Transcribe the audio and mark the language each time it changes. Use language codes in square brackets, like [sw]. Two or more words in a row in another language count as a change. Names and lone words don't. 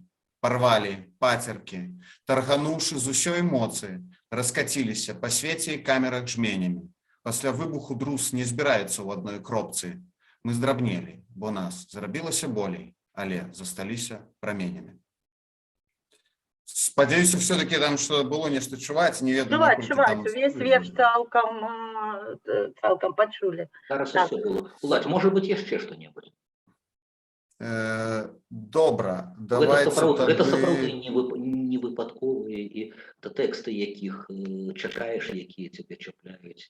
[be] Парвалі пацеркі, таргануўшы з усёй моцы, раскаціліся па свеце і камерах жменямі. Пасля выбуху друз не збіраецца ў адной кропцы. Мы здрабнелі, бо нас зрабілася болей, але засталіся праменямі. Спадзяюся, [ru] все-таки там, что было [be] нешта чуваць, не ведаю, чуваць, увесь верш цалкам пачулі. Зараз усё было. Уладзь, можа быць яшчэ што-небудзь? Добра, давайте гэта сапраўды не выпадковыя і тэксты, якіх чакаеш, якія цябе чапляюць.